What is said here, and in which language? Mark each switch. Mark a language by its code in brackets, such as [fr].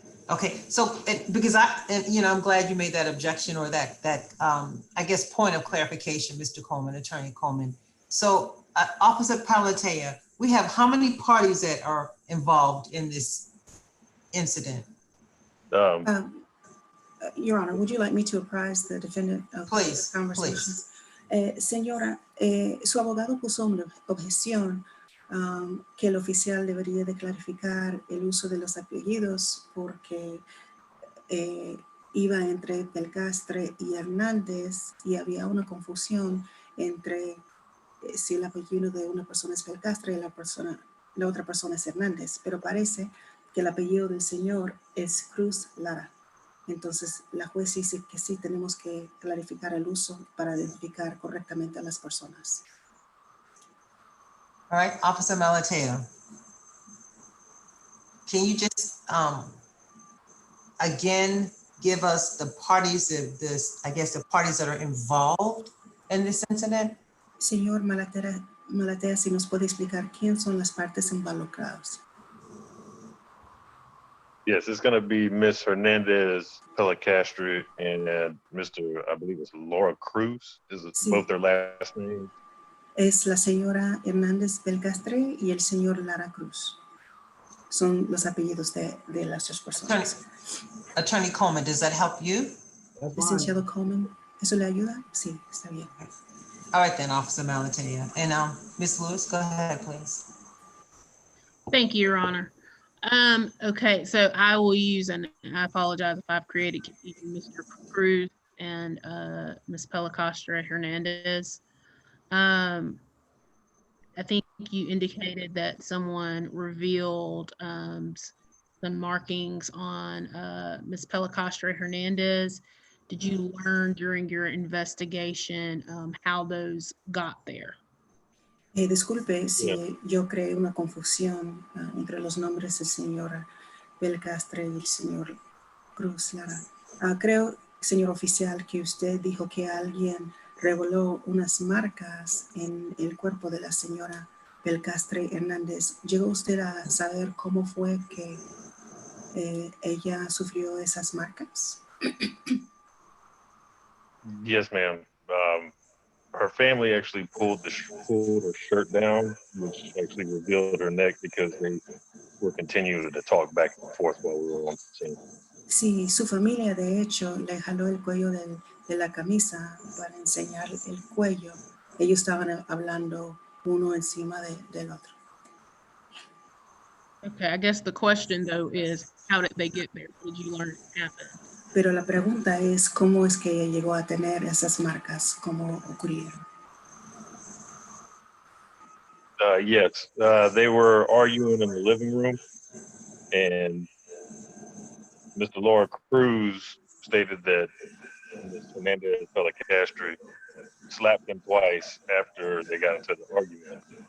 [en] Okay, so because I'm glad you made that objection or that I guess point of clarification, Mr. Coleman, Attorney Coleman. So Officer Palatea, we have how many parties that are involved in this incident? Your Honor, would you like me to apprise the defendant of the conversation? [es] Señora, su abogado puso una objeción que el oficial debería de clarificar el uso de los apellidos porque iba entre Pelcastre y Hernández y había una confusión entre si el apellido de una persona es Pelcastre y la otra persona es Hernández, pero parece que el apellido del señor es Cruz Lara. Entonces, la juez dice que sí tenemos que clarificar el uso para identificar correctamente a las personas. [en] All right, Officer Malateo. Can you just again give us the parties of this, I guess the parties that are involved in this incident? [es] Señor Malatea, si nos puede explicar quién son las partes involucradas. [en] Yes, it's going to be Miss Hernandez Pellicastri and Mr. I believe it's Laura Cruz. Is it both their last names? [es] Es la señora Hernández Pelcastre y el señor Lara Cruz. Son los apellidos de las dos personas. [en] Attorney Coleman, does that help you? [es] Licenciado Coleman, ¿eso le ayuda? Sí, está bien. [en] All right then, Officer Malatea. And Ms. Lewis, go ahead, please. Thank you, Your Honor. Okay, so I will use, and I apologize if I've created Mr. Cruz and Ms. Pellicastre Hernandez. I think you indicated that someone revealed some markings on Ms. Pellicastre Hernandez. Did you learn during your investigation how those got there? [es] Disculpe si yo creé una confusión entre los nombres del señor Pelcastre y el señor Cruz Lara. Creo, señor oficial, que usted dijo que alguien reveló unas marcas en el cuerpo de la señora Pelcastre Hernández. ¿Llegó usted a saber cómo fue que ella sufrió esas marcas? [en] Yes, ma'am. Her family actually pulled her shirt down, which actually revealed her neck because they were continuing to talk back and forth while we were on the scene. [es] Sí, su familia de hecho le jaló el cuello de la camisa para enseñar el cuello. Ellos estaban hablando uno encima del otro. [en] Okay, I guess the question though is, how did they get there? Did you learn it happened? [es] Pero la pregunta es, ¿cómo es que ella llegó a tener esas marcas? ¿Cómo ocurrieron? [en] Yes, they were arguing in the living room, and Mr. Laura Cruz stated that Ms. Hernandez Pellicastri slapped him twice after they got into the argument.